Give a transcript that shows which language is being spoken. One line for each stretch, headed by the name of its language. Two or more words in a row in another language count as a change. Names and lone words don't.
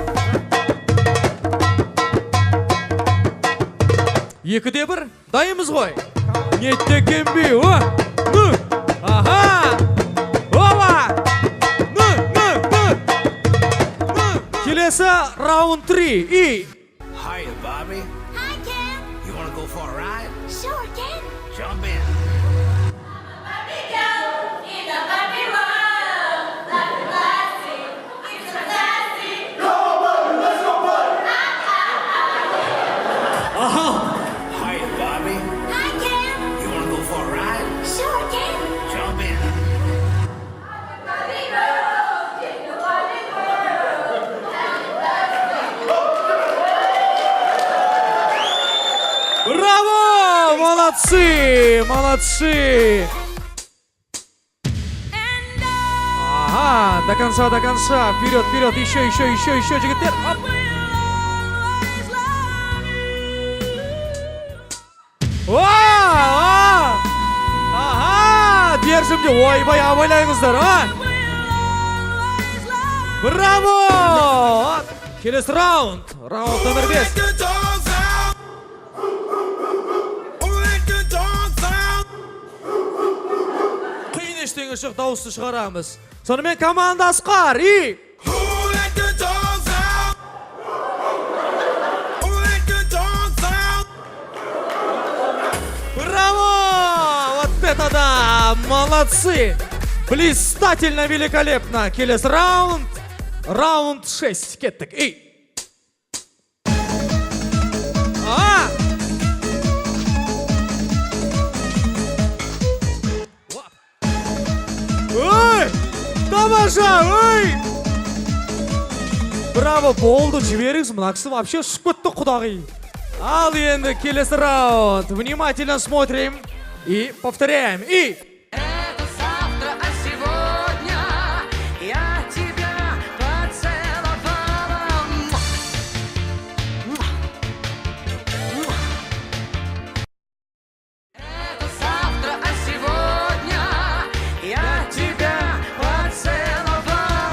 Kazakh: Екіде бір. Дайымыз ғой. Неттекен бе? Ну! Ага! Ова! Ну! Келесі раунд 3. И...
English: Hiya, Bobby. Hi, Ken. You want to go for a ride? Sure, Ken. Jump in. Hiya, Bobby. Hi, Ken. You want to go for a ride? Sure, Ken. Jump in.
Russian: Браво! Молодцы! Молодцы! Ага, до конца, до конца. Вперед, вперед, еще,
Kazakh: жігіттер. Оп. Ага, держим де. Ойбай, абайлайыңыздар, Браво! Келесі раунд. Раунд номер 5. Қиын ештеңе жоқ, дауысты шығарамыз. Сонымен команда Асқар.
Russian: И... Браво! Вот это да! Молодцы! Блистательно, великолепно!
Kazakh: Келесі раунд. Раунд 6. Кеттік. И... Ой! Тамаша! Ой! Браво, болды, жіберіңіз. Мына кісі вообще ұшып кетті, құдағи. Ал енді келесі раунд.
Russian: Внимательно смотрим и повторяем. И... Это завтра, а сегодня я тебя поцеловала. Это завтра, а сегодня я тебя поцеловала.